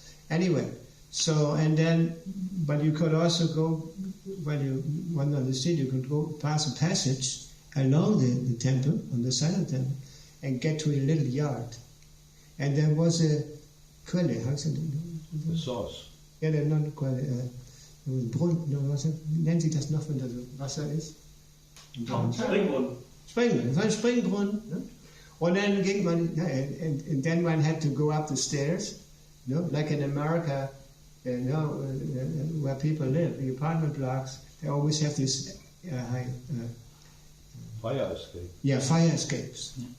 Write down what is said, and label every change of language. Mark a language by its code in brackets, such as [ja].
[en] Anyway, so, and then, but you could also go, when you went on the street, you could go past a passage along the temple, on the side of the temple, and get to a little yard. And there was a quelle, The source. [de] Ja, non quelle, nennt sich das noch, wenn da so Wasser ist? Springbrunnen. Springbrunnen, es war ein Springbrunnen. Ne? Und dann ging man, [en] and then one had to go up the stairs, like in America, where people live, the apartment blocks, they always have this Fire escape. Yeah, fire escapes.